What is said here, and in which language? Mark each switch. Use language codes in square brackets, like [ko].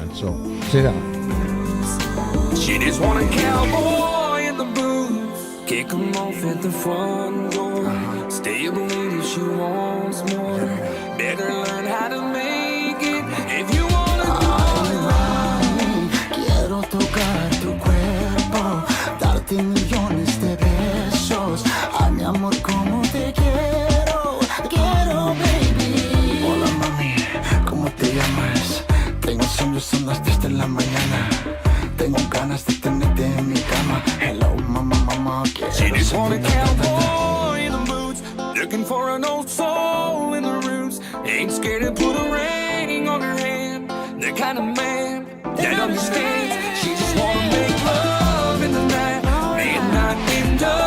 [en] So check it out. She just want a cowboy in the booth, kick him off at the front door. Stay up late if she wants more. Better learn how to make it if you wanna go. [es] Quiero tocar tu cuerpo, darte millones de besos. Ay, mi amor, cómo te quiero, baby. Hola, mami, ¿cómo te llamas? Tengo sueños, son las 3 de la mañana. Tengo ganas de tenerte en mi cama. [en] Hello, mama, she just want a cowboy in the boots, looking for an old soul in the roots. Ain't scared to put a ring on her hand. The kind of man that understands. She just wanna make love in the night, midnight window.